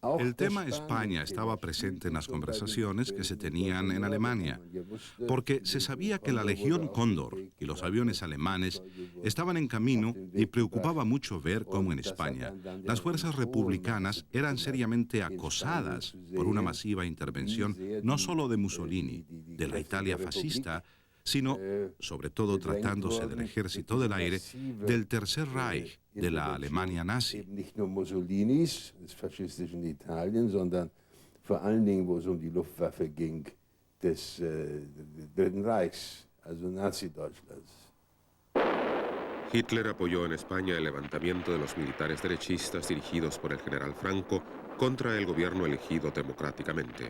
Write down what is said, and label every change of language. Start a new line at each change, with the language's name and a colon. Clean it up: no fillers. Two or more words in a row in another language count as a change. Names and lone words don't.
Spanish: El tema España estaba presente en las conversaciones que se tenían en Alemania, porque se sabía que la Legión Cóndor y los aviones alemanes estaban en camino y preocupaba mucho ver cómo en España las fuerzas republicanas eran seriamente acosadas por una masiva intervención no solo de Mussolini, de la Italia fascista, sino, sobre todo tratándose del ejército del aire, del Tercer Reich, de la Alemania nazi.
German: Nicht nur Mussolinis, des faschistischen Italien, sondern vor allen Dingen, wo es die Luftwaffe ging, des Dritten Reichs, also Nazi-Deutschlands.
Spanish: Hitler apoyó en España el levantamiento de los militares derechistas dirigidos por el general Franco contra el gobierno elegido democráticamente.